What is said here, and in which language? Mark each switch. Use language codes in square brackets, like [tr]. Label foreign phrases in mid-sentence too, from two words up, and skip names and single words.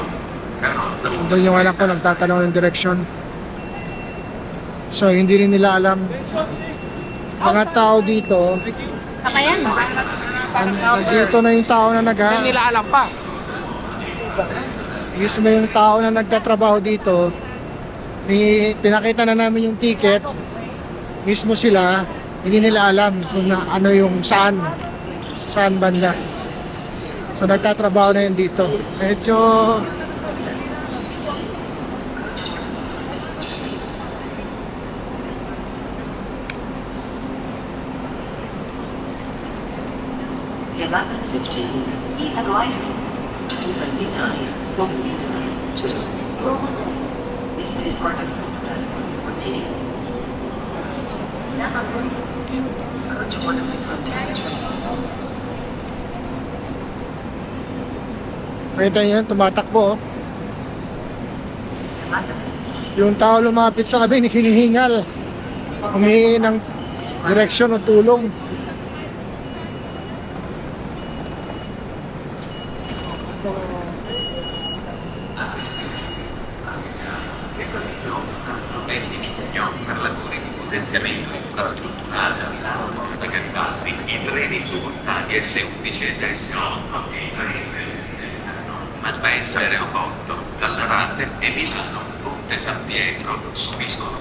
[it] Carrozza [tl] Doon yung anak ko nagtatanong ng direksyon. So, hindi rin nila alam. Mga tao dito, Kamayan mo. nandito na yung tao na Hindi nila alam pa. mismo yung tao na nagtatrabaho dito, pinakita na namin yung ticket, mismo sila, hindi nila alam kung ano yung saan banda. So nagtatrabaho na yun dito. Medyo [en] The 11:15. He advised 299, 79, 2. This is part of platform 14. Go toward the front entry. [tl] nakita niyo, tumatakbo. Oh. Yung tao lumapit sa kabin, hinihingal. Humihingi ng direksyon o tulong. [it] di giugno per lavori di potenziamento infrastrutturale a Milano Porta Garibaldi, i treni simultanei S11 e S8, Malpensa Aeroporto, Gallarate e Milano Ponte San Pietro subiscono